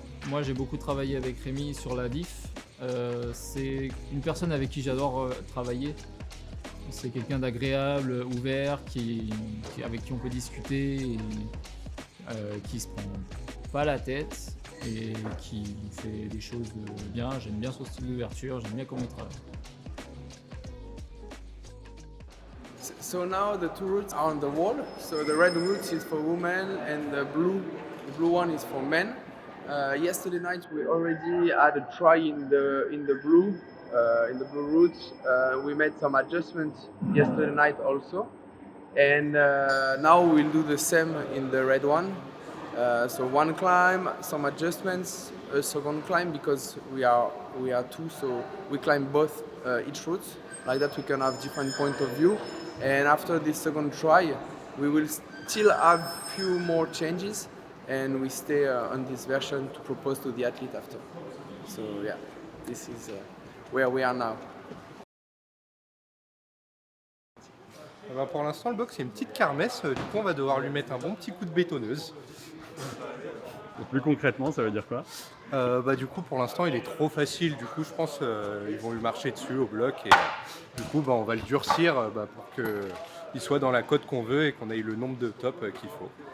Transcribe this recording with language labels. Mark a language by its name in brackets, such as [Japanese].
[French] Moi, j'ai beaucoup travaillé avec Rémi sur la diff. C'est une personne avec qui j'adore travailler. C'est quelqu'un d'agréable, ouvert, avec qui on peut discuter, et, qui se prend pas la tête et qui fait des choses bien. J'aime bien son style d'ouverture, j'aime bien comment il travaille. [English] So now the two routes are on the wall. So the red route is for women and the blue one is for men. Yesterday night we already had a try in the blue route. We made some adjustments yesterday night also, and now we'll do the same in the red one. So one climb, some adjustments, a second climb because we are two, so we climb both each route. Like that we can have different point of view. And after this second try, we will still have few more changes. And we stay on this version to propose to the athlete after. So yeah, this is where we are now. [French] Pour l'instant, le box c'est une petite kermesse. Du coup, on va devoir lui mettre un bon petit coup de bétonneuse. Et plus concrètement, ça veut dire quoi? Du coup, pour l'instant, il est trop facile. Du coup, je pense qu'ils vont lui marcher dessus au bloc. Et du coup, on va le durcir pour qu'il soit dans la cote qu'on veut et qu'on ait le nombre de tops qu'il faut.